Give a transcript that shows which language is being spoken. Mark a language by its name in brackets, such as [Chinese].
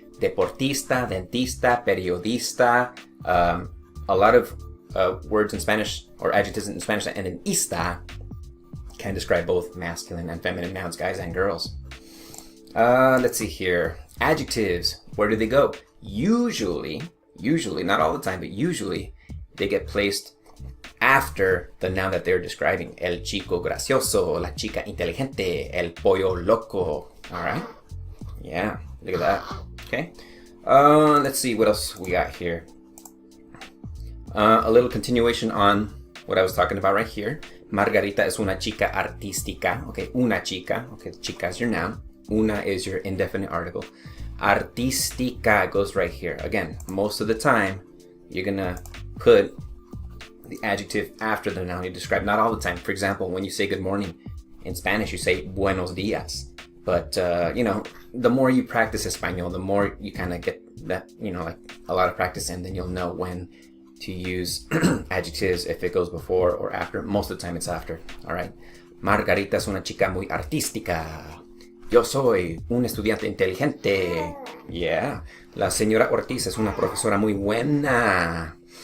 [Spanish] Deportista, dentista, periodista, [English] a lot of words in Spanish or adjectives in Spanish that end in ista can describe both masculine and feminine nouns, guys and girls. Let's see here. Adjectives, where do they go? Usually, not all the time, but usually they get placed after the noun that they're describing. [Spanish] El chico gracioso, la chica inteligente, el pollo loco. [English] All right? Yeah, look at that. Okay. Let's see what else we got here. A little continuation on what I was talking about right here. [Spanish] Margarita es una chica artística. [English] Okay, [Spanish] una chica. [English] Okay, chica is your noun. Una is your indefinite article. Artística goes right here. Again, most of the time, you're gonna put the adjective after the noun you describe. Not all the time. For example, when you say good morning in Spanish, you say [Spanish] buenos días. [English] But, you know, the more you practice Español, the more you kind of get that, you know, like a lot of practice, and then you'll know when to use adjectives, if it goes before or after. Most of the time it's after, all right? [Spanish] Margarita es una chica muy artística. Yo soy un estudiante inteligente. [English] Yeah. [Spanish] La señora Ortiz es una profesora muy buena.